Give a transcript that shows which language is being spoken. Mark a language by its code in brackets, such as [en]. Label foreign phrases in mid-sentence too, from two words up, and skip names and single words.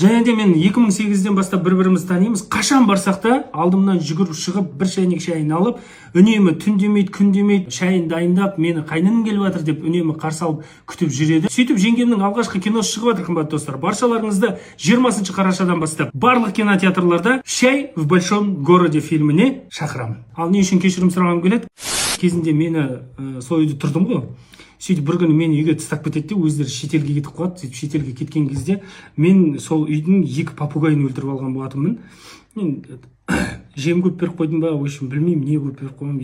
[kk] Және де мен 2008-ден бастап бір-бірімізді танимыз. Қашан барсақ та алдымнан жүгіріп шығып, бір шайнек шайын алып, үнемі түн демейді, күн демейді, шайын дайындап, мені қайнының келіп жатыр деп үнемі қарсы алып күтіп жүреді. Сөйтіп жеңгемнің алғашқы киносы шығып жатыр, қымбатты достар. Баршаларыңызды 20 қарашадан бастап барлық кинотеатрларда «Шай в большом городе» фильміне шақырамын. Ал не үшін кешірім сұрағым келеді? Кезінде мені сол үйде тұрдым ғой. Сөйтіп бір күні мені үйге тастап кетеді де, өздері шетелге кетіп қалады. Сөйтіп шетелге кеткен кезде мен сол үйдің 2 папугайын өлтіріп алған болатынмын. Мен жем көп беріп қойдым ба, өшін білмеймін, не көп беріп қойдым.